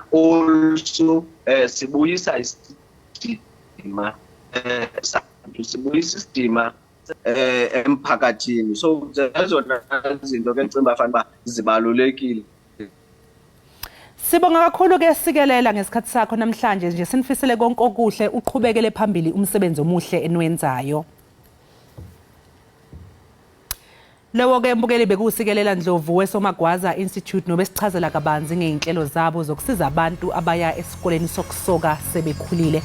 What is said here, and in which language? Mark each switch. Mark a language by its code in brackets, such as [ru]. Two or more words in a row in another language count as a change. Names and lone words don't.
[xh] Also sibuyisa isidima sibuyisa isidima emphakathini. So zezona zinto ke ndicinga uba fanele uba zibalulekile. [zu] Sibonga kakhulu ke sikelela ngesikhathi sakho namhlanje nje sinifisele konke okuhle uqhubekele phambili umsebenzi omuhle enwenzayo. Lewo ke mbukeli bekusikelela Ndlovu weSomagwaza Institute nobesichazela kabanzi ngeinhlelo zabo zokusiza abantu abaya esikoleni sokusoka sebekhulile.